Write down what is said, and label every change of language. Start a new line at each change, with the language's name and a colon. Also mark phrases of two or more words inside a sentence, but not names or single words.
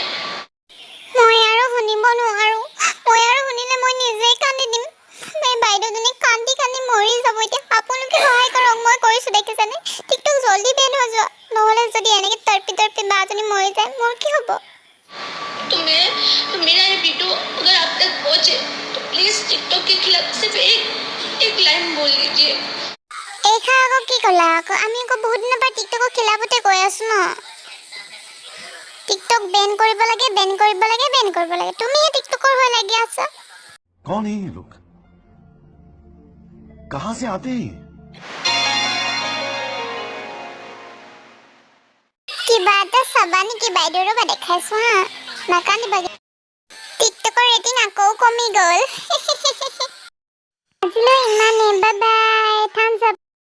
Assamese: মই আৰু শুনিব নোৱাৰো। মই আৰু শুনিলে মই নিজেই কান্দি দিম। মই বাইদেউজনী কান্দি কান্দি মৰি যাব এতিয়া। আপোনালোকে সহায় কৰক, মই কৰিছোঁ দেখিছেনে? টিকটক জলদি বেন হৈ যোৱা, নহ'লে যদি এনেকৈ তৰ্পি বাজনী মৰি যায় মোৰ কি হ'ব?
Hindi: तो मेरा ये वीडियो अगर आप तक पहुँचे तो प्लीज़ टिकटॉक के खिलाफ सिर्फ एक लाइन बोल लीजिए।
Assamese: এইখা আকৌ কি ক'লা আকৌ? আমি আকৌ বহুত দিনৰ পৰা টিকটকৰ খিলাফতে কৈ আছোঁ ন। টিকটক বেন কৰিব লাগে। তুমিহে টিকটকৰ হৈ লাগি আছা।
Hindi: कौन है ये लोग? कहां से आते हैं?
Assamese: কিবা এটা চাবা নেকি বাইদেউ? ৰ'বা দেখাইছো হা, নাকান্দিবা। টিকটকৰ ৰেটিং আকৌ কমি গ'ল। আজিলৈ ইমানেই, বাই বাই, থাম্বছ আপ।